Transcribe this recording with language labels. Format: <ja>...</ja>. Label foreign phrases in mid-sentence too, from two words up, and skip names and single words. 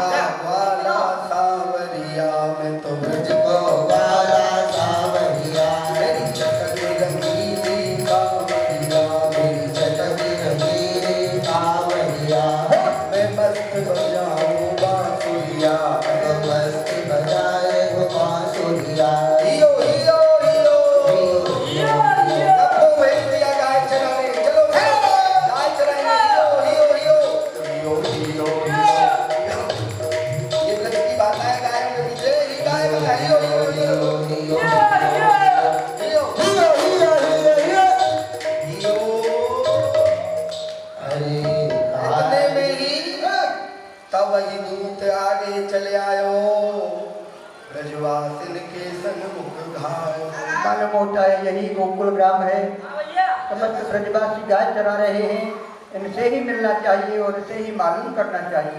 <hi>वाला सावरिया में तो ब्रज को वाला सावरिया, मेरी चटनी रंगीली सावरिया, मेरी चटनी रंगीली सावरिया। मैं मस्त बजाऊं बांसुरिया, मैं मस्त बजाए वो बांसुरिया। हियो हियो हियो सबको भेज दिया गाय चराने, चलो गाय चराएंगे। हियो हियो हियो हियो हियो। ये ब्रज की बात है, गाय के पीछे ही गाय बना। हियो हियो हियो हियो हियो हियो हियो हियो हियो।</hi> <bra>अरे इतने में ही तब वही दूत आगे चले आयो, ब्रजवासिन के संग मुख घायो।</bra> <hi>मालूम होता है यही गोकुल ग्राम है। समस्त ब्रजवासी गाय चरा रहे हैं, इनसे ही मिलना चाहिए और इसे ही मालूम करना चाहिए।</hi>